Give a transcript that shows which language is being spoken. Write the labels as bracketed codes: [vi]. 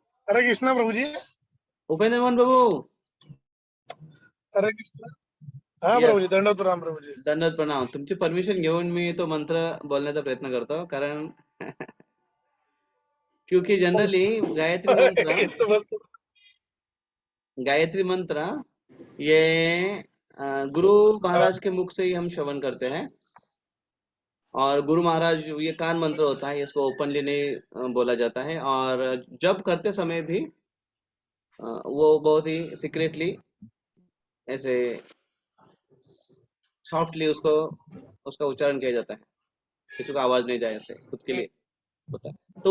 [hi] हरे कृष्णा प्रभु जी। उपेंद्र मोहन प्रभु, हरे कृष्णा। हाँ प्रभू [en] yes, [hi] जी, दंडवत प्रणाम प्रभू जी। दंडवत प्रणाम। [mr] तुमची परमिशन घेऊन मी तो मंत्र बोलण्याचा प्रयत्न करतो, कारण [hi] क्योंकि जनरली ये तो बस गायत्री मंत्र ये गुरु महाराज के मुख से ही हम श्रवण करते हैं, और गुरु महाराज, ये कान मंत्र होता है, इसको ओपनली नहीं बोला जाता है, और जब करते समय भी वो बहुत ही सीक्रेटली, ऐसे सॉफ्टली उसको, उसका उच्चारण किया जाता है, किसी को आवाज नहीं जाए, ऐसे खुद के लिए होता है।